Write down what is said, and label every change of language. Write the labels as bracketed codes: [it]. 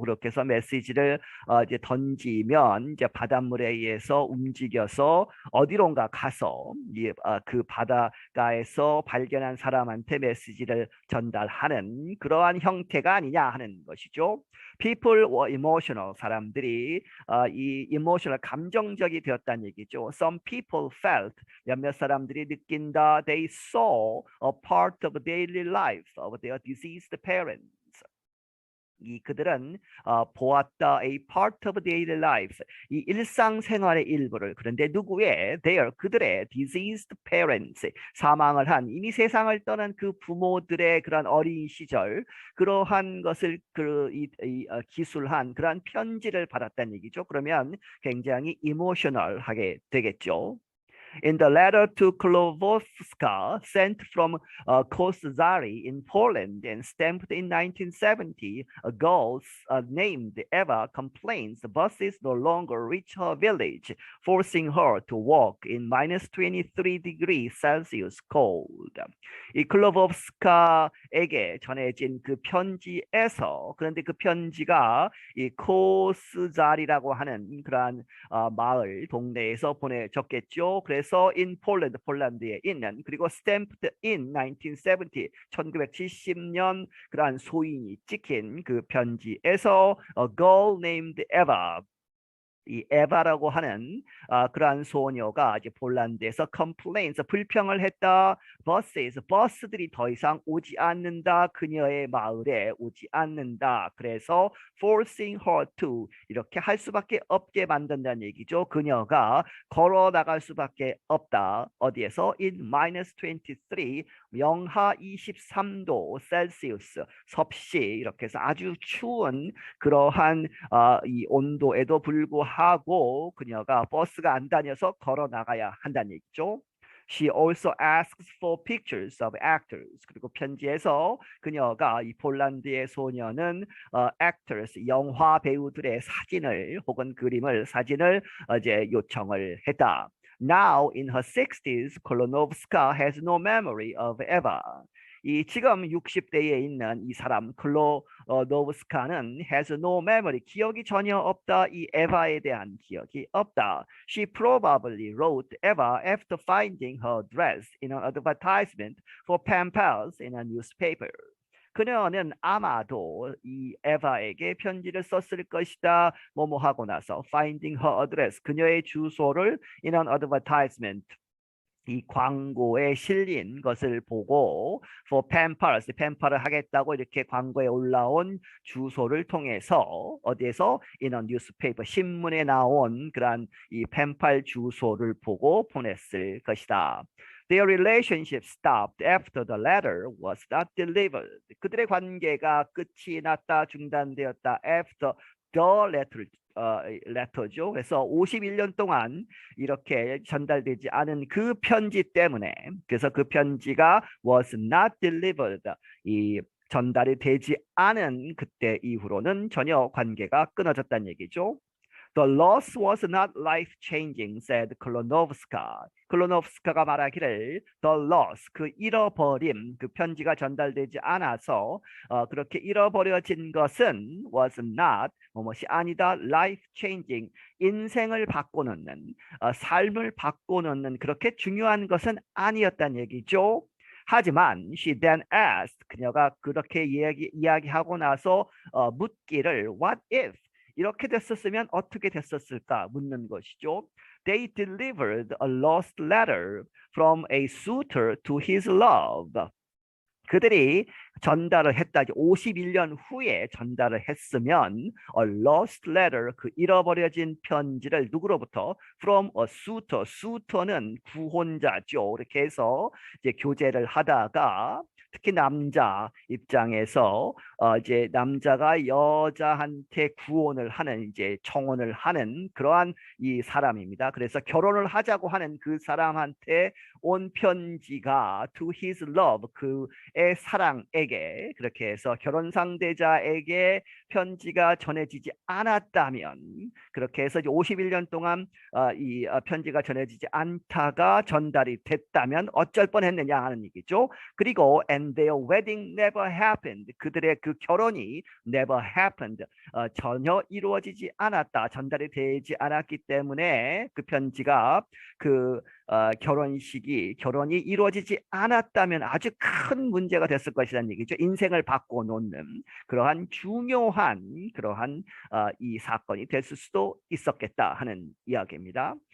[ko] 그렇게 해서 메시지를 이제 던지면 이제 바닷물에 의해서 움직여서 어디론가 가서 그 바닷가에서 발견한 사람한테 메시지를 전달하는 그러한 형태가 아니냐 하는 것이죠. [en] People were emotional. [ko] 사람들이 이 emotional 감정적이 되었다는 얘기죠. [en] Some people felt [ko] 몇몇 사람들이 느낀다. [en] They saw a part of daily life of their deceased parents. [ko] 이 그들은 보았다 [en] a part of daily life [ko] 이 일상생활의 일부를 그런데 누구의 [en] their [ko] 그들의 [en] deceased parents [ko] 사망을 한 이미 세상을 떠난 그 부모들의 그런 어린 시절 그러한 것을 기술한 그러한 편지를 받았다는 얘기죠. 그러면 굉장히 이모셔널하게 되겠죠. [en] In the letter to Klowowska, sent from Koszary in Poland and stamped in 1970, a girl named Eva complains the buses no longer reach her village, forcing her to walk in minus 23 degrees Celsius cold. [ko] 이 클로보스카에게 전해진 그 편지에서 그런데 그 편지가 이 코스자리라고 하는 그러한 마을 동네에서 보내졌겠죠. 그래서 [en] in Poland [ko] 폴란드에 있는 그리고 [en] stamped in 1970 [ko] 1970년 그러한 소인이 찍힌 그 편지에서 [en] a girl named Eva [ko] 이 에바라고 하는 그러한 소녀가 이제 폴란드에서 [en] complains [ko] 불평을 했다. 버스들이 더 이상 오지 않는다. 그녀의 마을에 오지 않는다. 그래서 [en] forcing her to [ko] 이렇게 할 수밖에 없게 만든다는 얘기죠. 그녀가 걸어 나갈 수밖에 없다. 어디에서 [en] in minus 23 [ko] 영하 23도 셀시우스 섭씨 이렇게 해서 아주 추운 그러한 이 온도에도 불구하고 그녀가 버스가 안 다녀서 걸어 나가야 한다는 얘기죠. [en] She also asks for pictures of actors. [ko] 그리고 편지에서 그녀가 이 폴란드의 소녀는 actors 영화 배우들의 사진을 혹은 사진을 이제 요청을 했다. [en] Now in her 60s, Klonowska has no memory of Eva. [ko] 이 지금 60대에 있는 이 사람 클로노브스카는 [en] has no memory [ko] 기억이 전혀 없다. 이 에바에 대한 기억이 없다. [en] She probably wrote Eva after finding her dress in an advertisement for Pampers in a newspaper. [ko] 그녀는 아마도 이 에바에게 편지를 썼을 것이다. 뭐뭐 하고 나서 [en] finding her address [ko] 그녀의 주소를 [en] in an advertisement [ko] 이 광고에 실린 것을 보고 [en] for Pampers, [ko] 팸파를 하겠다고 이렇게 광고에 올라온 주소를 통해서 어디에서 [en] in a newspaper [ko] 신문에 나온 그러한 이 팸팔 주소를 보고 보냈을 것이다. [en] Their relationship stopped after the letter was not delivered. [ko] 그들의 관계가 끝이 났다, 중단되었다. [en] After the letter죠. [ko] 그래서 51년 동안 이렇게 전달되지 않은 그 편지 때문에 그래서 그 편지가 [en] was not delivered. [ko] 이 전달이 되지 않은 그때 이후로는 전혀 관계가 끊어졌다는 얘기죠. [en] The loss was not life-changing, said Klonovska. [ko] 클로노프스카가 말하기를 [en] the loss, [ko] 그 잃어버림, 그 편지가 전달되지 않아서 그렇게 잃어버려진 것은 [en] was not, [ko] 무엇이 아니다, [en] life-changing, [ko] 인생을 바꿔놓는, 삶을 바꿔놓는 그렇게 중요한 것은 아니었다는 얘기죠. 하지만 [en] she then asked, [ko] 그녀가 그렇게 이야기하고 나서 묻기를 [en] what if? [ko] 이렇게 됐었으면 어떻게 됐었을까 묻는 것이죠. [en] they delivered a lost letter from a suitor to his love. [ko] 그들이 전달을 했다. 51년 후에 전달을 했으면 [en] a lost letter, [ko] 그 잃어버려진 편지를 누구로부터? [en] from a suitor. suitor는 [ko] 구혼자죠. 이렇게 해서 이제 교제를 하다가 특히 남자 입장에서 이제 남자가 여자한테 구혼을 하는 이제 청혼을 하는 그러한 이 사람입니다. 그래서 결혼을 하자고 하는 그 사람한테 온 편지가 [en] to his love, [ko] 그의 사랑에게, 그렇게 해서 결혼 상대자에게 편지가 전해지지 않았다면, 그렇게 해서 이제 51년 동안 이 편지가 전해지지 않다가 전달이 됐다면 어쩔 뻔했느냐 하는 얘기죠. 그리고 [en] and their wedding never happened. [ko] 그들의 그 결혼이 [en] never happened. [ko] 전혀 이루어지지 않았다. 전달이 되지 않았기 때문에 그 편지가 그 결혼이 이루어지지 않았다면 아주 큰 문제가 됐을 것이라는 얘기죠. 인생을 바꿔 놓는 그러한 중요한 그러한 이 사건이 됐을 수도 있었겠다 하는 이야기입니다.